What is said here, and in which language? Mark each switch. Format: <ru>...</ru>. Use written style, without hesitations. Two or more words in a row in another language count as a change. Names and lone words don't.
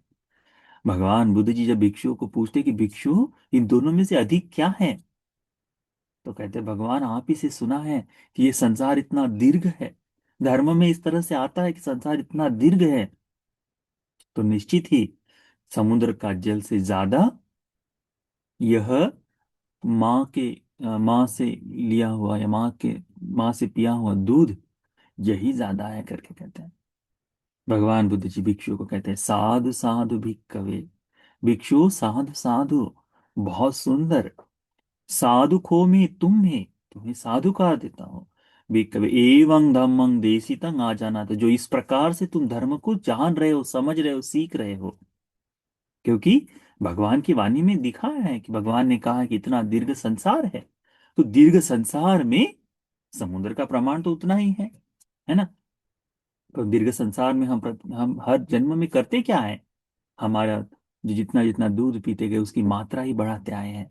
<hi>भगवान बुद्ध जी जब भिक्षुओं को पूछते कि भिक्षु इन दोनों में से अधिक क्या है, तो कहते भगवान आप ही से सुना है कि ये संसार इतना दीर्घ है, धर्म में इस तरह से आता है कि संसार इतना दीर्घ है, तो निश्चित ही समुद्र का जल से ज्यादा यह माँ के माँ से लिया हुआ या माँ से पिया हुआ दूध यही ज्यादा है करके कहते हैं। भगवान बुद्ध जी भिक्षु को कहते हैं</hi> <pi>साधु साधु भिक्खवे,</pi> <hi>भिक्षु साधु साधु, बहुत सुंदर।</hi> <pi>साधु खो</pi> <hi>में तुम्हें तुम्हें साधुकार देता हूं।</hi> <pi>भिक्खवे एवं धम्मं देशितं</pi> <hi>आ जाना, तो जो इस प्रकार से तुम धर्म को जान रहे हो, समझ रहे हो, सीख रहे हो, क्योंकि भगवान की वाणी में दिखाया है कि भगवान ने कहा है कि इतना दीर्घ संसार है, तो दीर्घ संसार में समुद्र का प्रमाण तो उतना ही है ना। तो दीर्घ संसार में हम हर जन्म में करते क्या है, हमारा जो जितना जितना दूध पीते गए उसकी मात्रा ही बढ़ाते आए हैं।</hi>